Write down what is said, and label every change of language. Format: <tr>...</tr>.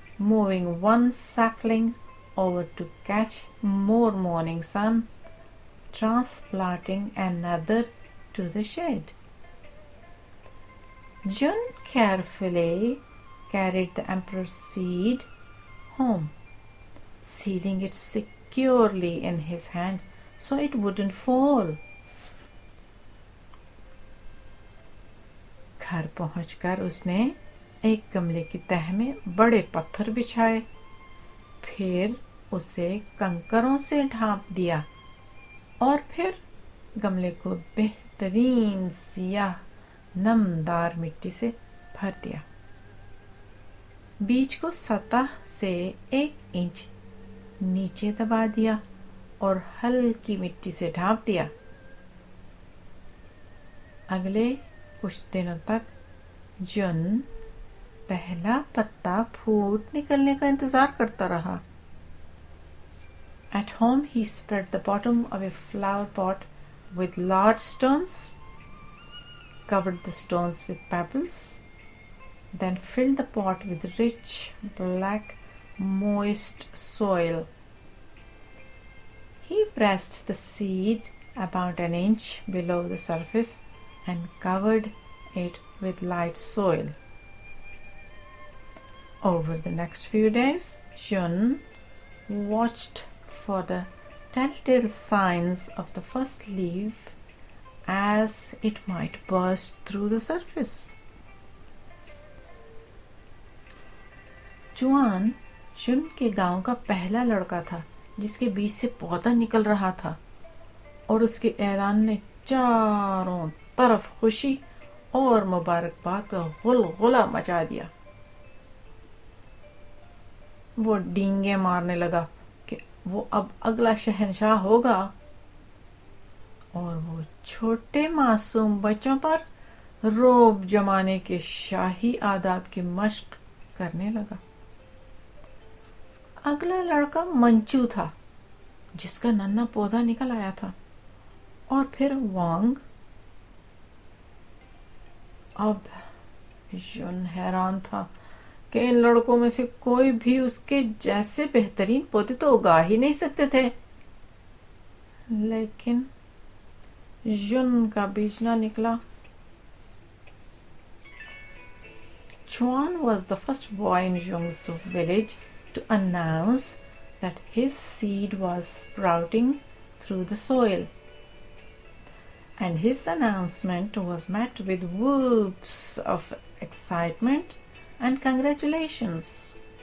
<en>moving one sapling over to catch more morning sun, transplanting another to the shade. Jun carefully carried the emperor's seed home, sealing it securely in his hand so it wouldn't fall.</en> <hi>घर पहुंचकर उसने एक गमले की तह में बड़े पत्थर बिछाए, फिर उसे कंकरों से ढांप दिया और फिर गमले को बेहतरीन सियाह नमदार मिट्टी से भर दिया। बीज को सतह से 1 इंच नीचे दबा दिया और हल्की मिट्टी से ढांप दिया। अगले कुछ दिनों तक जुन पहला पत्ता फूट निकलने का इंतजार करता रहा।</hi> <en>At home he spread the bottom of a flower pot with large stones, covered the stones with pebbles, then filled the pot with rich, black, moist soil. He pressed the seed about an inch below the surface and covered it with light soil. Over the next few days, Jun watched for the telltale signs of the first leaf as it might burst through the surface.</en> <hi>जुआन जुन के गांव का पहला लड़का था जिसके बीच से पौधा निकल रहा था और उसके ऐलान ने चारों तरफ खुशी और मुबारकबाद का गुलगुला मचा दिया। वो डींगे मारने लगा कि वो अब अगला शहनशाह होगा और वो छोटे मासूम बच्चों पर रोब जमाने के शाही आदाब की मश्क करने लगा। अगला लड़का मंचू था जिसका नन्हा पौधा निकल आया था, और फिर वांग। अब जुन हैरान था कि इन लड़कों में से कोई भी उसके जैसे बेहतरीन पौधे तो उगा ही नहीं सकते थे, लेकिन जुन का बीज ना निकला।</hi> <en>Chuan was the first boy in Jung's village to announce that his seed was sprouting through the soil, and his announcement was met with whoops of excitement and congratulations.</en>